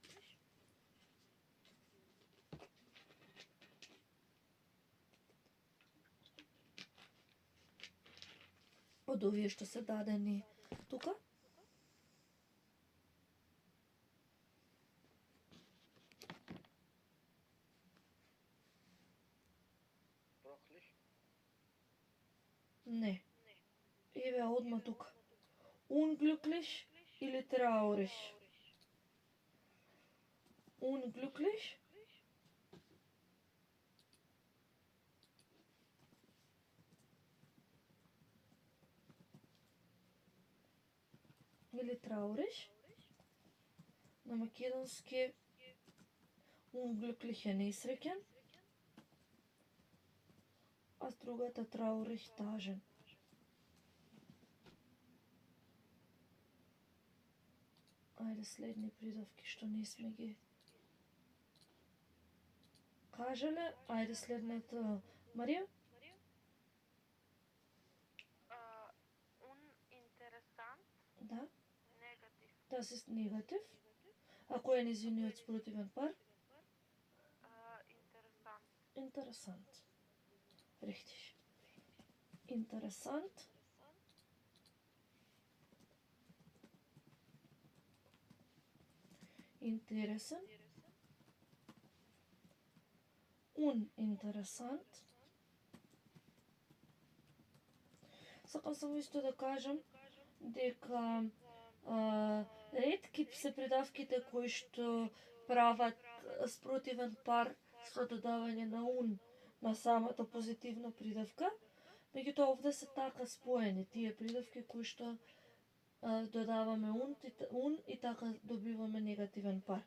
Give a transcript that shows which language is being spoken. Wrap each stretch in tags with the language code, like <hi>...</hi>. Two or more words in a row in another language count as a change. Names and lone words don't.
<mk>Од овие што се дадени тука?</mk> <de>Brauchlich.</de> <mk>Не. Еве одма тука.</mk> <de>Unglücklich или traurig? Unglücklich или traurig?</de> <mk>На македонски unglücklich е несреќен, а другата traurig тажен. Ајде следни придавки што не сме ги кажале. Ајде следната Марија.</mk> <de>Uninteressant.</de> <mk>Да. Негатив.</mk> <de>Das ist негатив.</de> <mk>А кој е незиниот спротивен пар?</mk> <de>interessant. Richtig. Interessant.</de> <mk>Интересен.</mk> <de>Uninteressant.</de> <mk>Сакам само исто да кажам дека ретки се придавките кои што прават спротивен пар со додавање на ун на самата позитивна придавка, меѓутоа овде се така споени тие придавки кои што додаваме ун и така добиваме негативен пар.</mk>